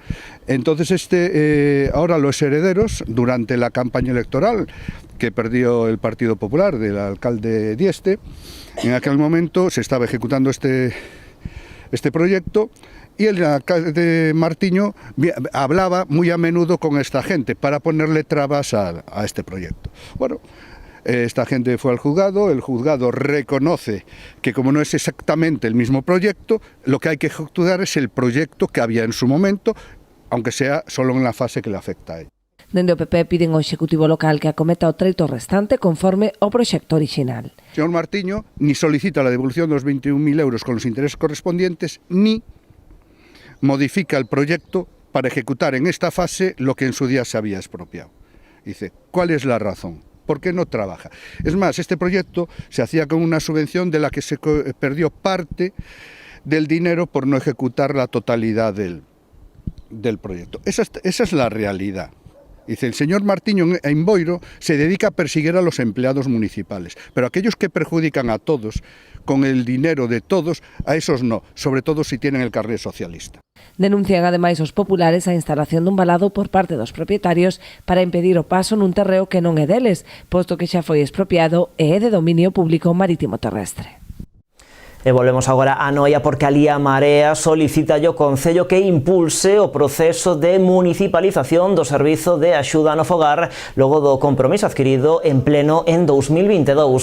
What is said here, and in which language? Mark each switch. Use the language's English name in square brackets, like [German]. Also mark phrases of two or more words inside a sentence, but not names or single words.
[Spanish] Entonces, ahora los herederos, durante la campaña electoral que perdió el Partido Popular del alcalde Dieste, en aquel momento se estaba ejecutando este proyecto y el alcalde Martiño hablaba muy a menudo con esta gente para ponerle trabas a este proyecto. Bueno, esta gente fue al juzgado, el juzgado reconoce que como no es exactamente el mismo proyecto, lo que hay que ejecutar es el proyecto que había en su momento, aunque sea solo en la fase que le afecta a él. [Galician] Dende o PP piden ao Executivo local que acometa o treito restante conforme ao proxecto orixinal. [Spanish] El señor Martiño ni solicita la devolución de los 21.000 euros con los intereses correspondientes, ni modifica el proyecto para ejecutar en esta fase lo que en su día se había expropiado. Dice, ¿cuál es la razón? ¿Por qué no trabaja? Es más, este proyecto se hacía con una subvención de la que se perdió parte del dinero por no ejecutar la totalidad del proyecto. Esa es la realidad. Dice, el señor Martiño en Boiro se dedica a perseguir a los empleados municipales, pero aquellos que perjudican a todos con el dinero de todos, a esos no, sobre todo si tienen el carné socialista. [Galician] Denuncian ademais os populares a instalación dun valado por parte dos propietarios para impedir o paso nun terreo que non é deles, posto que xa foi expropiado e é de dominio público marítimo terrestre. E volvemos agora a Noia, porque alí a Marea solicita ao Concello que impulse o proceso de municipalización do servizo de axuda no fogar logo do compromiso adquirido en pleno en 2022.